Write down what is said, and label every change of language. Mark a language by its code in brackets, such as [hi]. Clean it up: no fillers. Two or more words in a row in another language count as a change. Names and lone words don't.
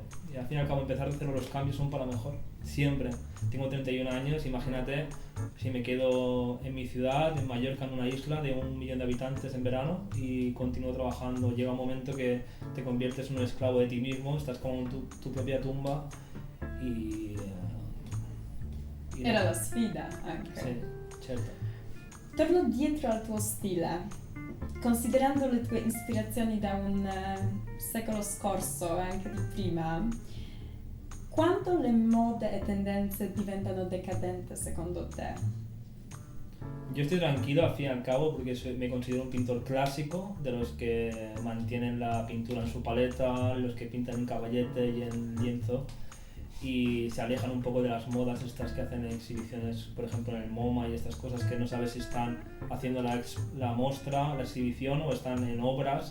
[es] Y al fin y al cabo empezar de cero, los cambios son para mejor, siempre. Tengo 31 años, imagínate si me quedo en mi ciudad, en Mallorca, en una isla de 1 millón de habitantes en verano y continúo trabajando. Llega un momento que te conviertes en un esclavo de ti mismo, estás como en tu propia tumba y [it] Era la sfida anche. Sì, certo. Torno dietro al tuo stile, considerando le tue ispirazioni da un secolo scorso e anche di prima. Quando le mode e tendenze diventano decadenti secondo te? [es] Yo estoy tranquilo al fin y al cabo porque me considero un pintor clásico, de los que mantienen la pintura en su paleta, los que pintan en caballete y en lienzo, y se alejan un poco de las modas estas que hacen exhibiciones, por ejemplo en el MoMA y estas cosas que no sabes si están haciendo la muestra, la exhibición, o están en obras.